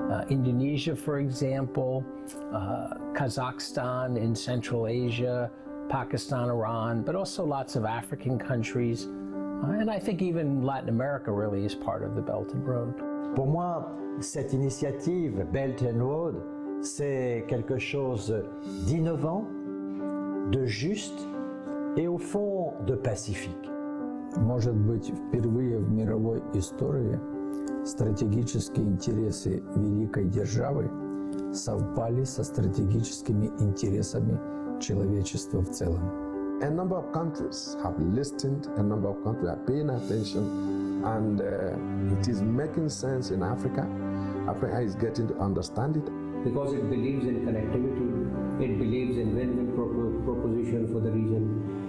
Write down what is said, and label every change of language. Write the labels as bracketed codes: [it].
[en] Indonesia, for example, Kazakhstan in Central Asia, Pakistan, Iran, but also lots of African countries. And I think even Latin America really is part of the Belt and Road. [fr] Pour moi, cette initiative Belt and Road, c'est quelque chose d'innovant, de juste et au fond de pacifique. [ru] Может быть, впервые в мировой истории стратегические интересы великой державы совпали со стратегическими интересами человечества в целом. [en] A number of countries have listened, a number of countries are paying attention, and it is making sense in Africa. Africa is getting to understand it. Because it believes in connectivity, it believes in win-win proposition for the region.